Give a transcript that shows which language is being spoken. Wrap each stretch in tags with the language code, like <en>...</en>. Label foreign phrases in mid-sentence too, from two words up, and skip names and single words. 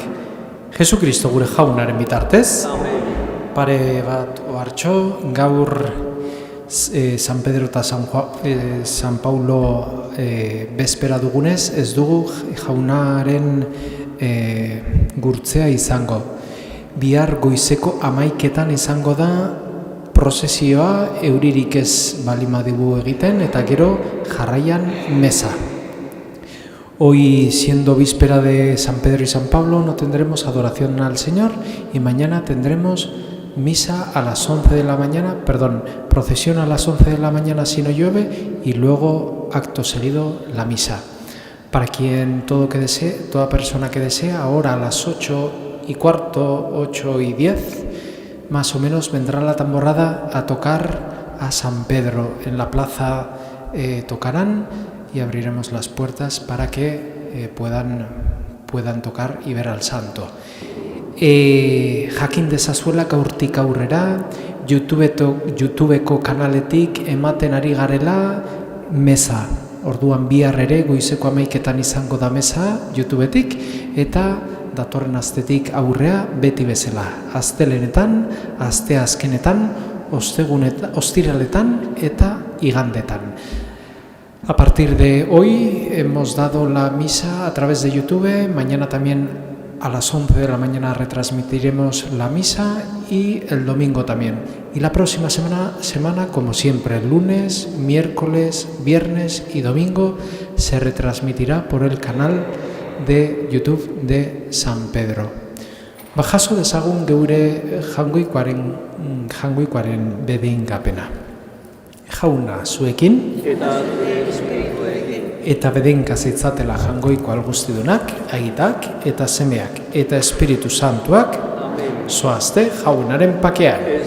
<eu>Jesukristo gure jaunaren bitartez, pare bat ohartxo, gaur San Pedro eta San Paulo bezpera dugunez, ez dugu jaunaren gurtzea izango. Bihar goizeko 11etan izango da prozesioa, euririk ez balimadigu egiten, eta gero jarraian mesa.</eu> <es>Hoy, siendo víspera de San Pedro y San Pablo, no tendremos adoración al Señor y mañana tendremos misa a las 11 de la mañana, procesión a las 11 de la mañana si no llueve y luego acto seguido la misa. Para quien toda persona que desee, ahora a las 8:15, 8:10, más o menos vendrá la tamborrada a tocar a San Pedro. En la plaza tocarán y abriremos las puertas para que puedan tocar y ver al santo.</es> <eu>Jakin dezazuela gaurtik aurrera, YouTubeko kanaletik ematen ari garela mesa. Orduan bihar ere goizeko 11etan izango da mesa YouTubetik, eta datorren astetik aurrea beti bezala. Astelenetan, asteazkenetan, ostiraletan eta igandetan.</eu> <es>A partir de hoy hemos dado la misa a través de YouTube. Mañana también a las 11 de la mañana retransmitiremos la misa y el domingo también. Y la próxima semana, como siempre, lunes, miércoles, viernes y domingo, se retransmitirá por el canal de YouTube de San Pedro.</es> <eu>Bajaso dezagun geure jangoikoaren bedeinkapena. Jauna zuekin eta bedeinka zitzatela jangoiko alguztidunak, aitak eta semeak eta Espiritu Santuak zoazte jaunaren pakean.</eu>